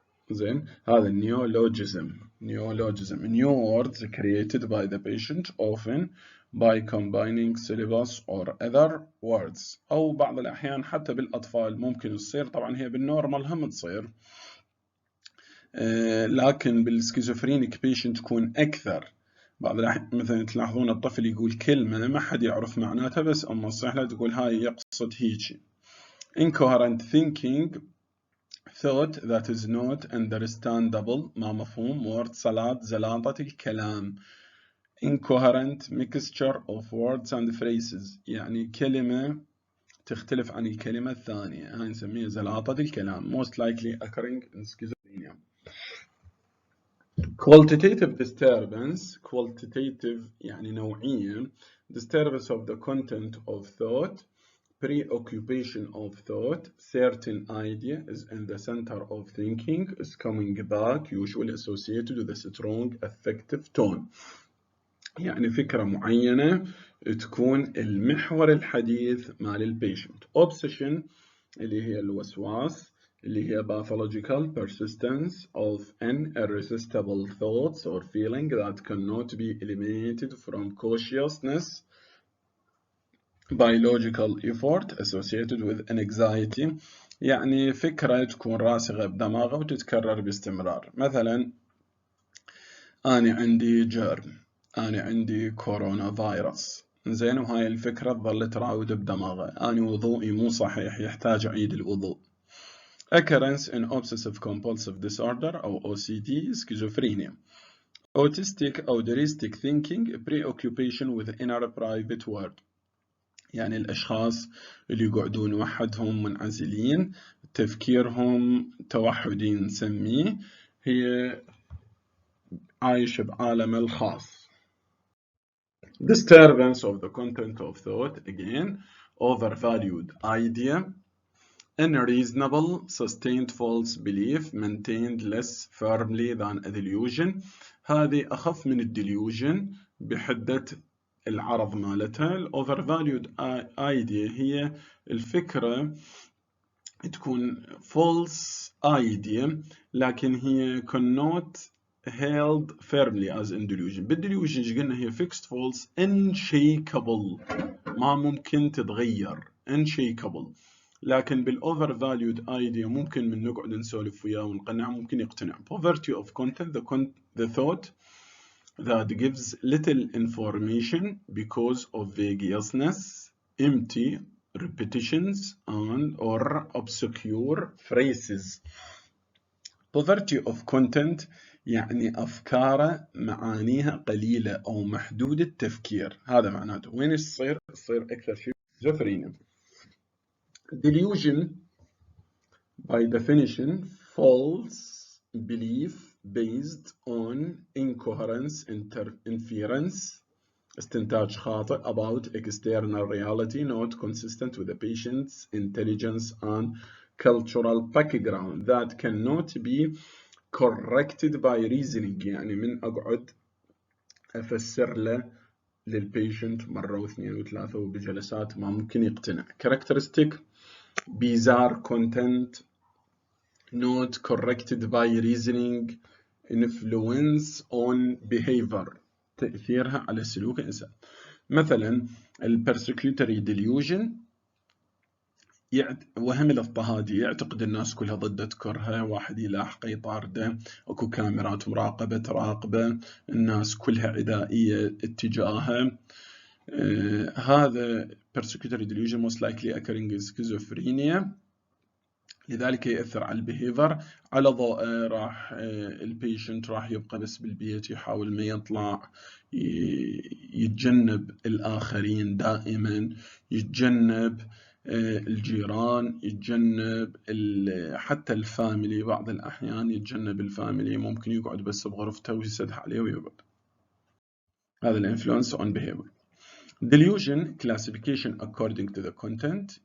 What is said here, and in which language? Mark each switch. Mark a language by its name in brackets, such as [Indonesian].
[Arabic] زين، هذا neologism. [English] New words created by the patient often by combining syllables or other words. [Arabic] أو بعض الأحيان حتى بالأطفال ممكن تصير، طبعا هي بالنورمال هم تصير، لكن بالسكيزوفرينيك بيشنت تكون أكثر. بعض الأحيان مثلا تلاحظون الطفل يقول كلمة ما حد يعرف معناتها، بس أما تصيح له تقول هاي يقصد هيجي. [English] Incoherent thinking. Thought that is not understandable، [Arabic] ما مفهوم. [English] word salad [Arabic] زلاطة الكلام. [English] Incoherent mixture of words and phrases، [Arabic] يعني كلمة تختلف عن الكلمة الثانية، هاي نسميها زلاطة الكلام [English] most likely occurring in schizophrenia. Qualitative disturbance. [Arabic] Qualitative يعني نوعية. [English] Disturbance of the content of thought. Preoccupation of thought. Certain idea is in the center of thinking, is coming back, usually associated with a strong affective tone. [Arabic] يعني فكرة معينة تكون المحور الحديث مال البيشنت. [English] Obsession [Arabic] اللي هي الوسواس، اللي هي [English] pathological persistence of an irresistible thoughts or feeling that cannot be eliminated from consciousness by logical effort associated with anxiety. [Arabic] يعني فكرة تكون راسخة بدماغه وتتكرر باستمرار. مثلا أنا عندي جرم، أنا عندي كورونا فيروس، زين، وهاي الفكرة تظل تراود بدماغه. أنا وضوئي مو صحيح، يحتاج أعيد الوضوء. [English] Occurrence in obsessive compulsive disorder أو OCD schizophrenia. Autistic أو autistic thinking. Preoccupation with inner private world، [Arabic] يعني الأشخاص اللي يقعدون وحدهم منعزلين، تفكيرهم توحدي نسميه، هي عايش بعالم الخاص. [English] Disturbance of the content of thought. Again, overvalued idea. unreasonable sustained false belief maintained less firmly than a delusion. [Arabic] هذه أخف من الديليوجن بحدة العرض مالتها. [English] ال overvalued idea [Arabic] هي الفكرة تكون [English] false idea [Arabic] لكن هي [English] cannot held firmly as in delusion. [Arabic] بالdelusion قلنا هي [English] fixed false unshakable [Arabic] ما ممكن تتغير unshakable. لكن بالovervalued idea ممكن من نقعد نسولف وياه ونقنع ممكن يقتنع. [English] Poverty of content the thought that gives little information because of vagueness, empty repetitions and or obscure phrases. [Arabic] Poverty of content يعني أفكاره معانيها قليلة أو محدودة التفكير. هذا معناته وين تصير أكثر شيء شيزوفرينيا. [English] Delusion by definition false belief based on incoherence inference [Arabic] استنتاج خاطئ [English] about external reality not consistent with the patient's intelligence and cultural background that cannot be corrected by reasoning. [Arabic] يعني من أقعد أفسر له للبيشنت مرة واثنين وثلاثة وبجلسات ما ممكن يقتنع. [English] Characteristic bizarre content not corrected by reasoning influence on behavior [Arabic] تأثيرها على سلوك الإنسان. مثلا persecutory delusion وهم الاضطهادي يعتقد الناس كلها ضده تكرهه واحد يلاحقه يطارده اكو كاميرات مراقبة تراقبه الناس كلها عدائية اتجاهه. [English] هذا persecutory delusion most likely occurring in schizophrenia. [Arabic] لذلك يأثر على البيهيفر. على ضوء راح البيشنت راح يبقى بس بالبيت يحاول ما يطلع يتجنب الآخرين دائما يتجنب الجيران يتجنب حتى الفاميلي بعض الأحيان يتجنب الفاميلي ممكن يقعد بس بغرفته ويسدح عليه ويقعد. هذا الانفلونس [English] on behavior. Delusion classification according to the content.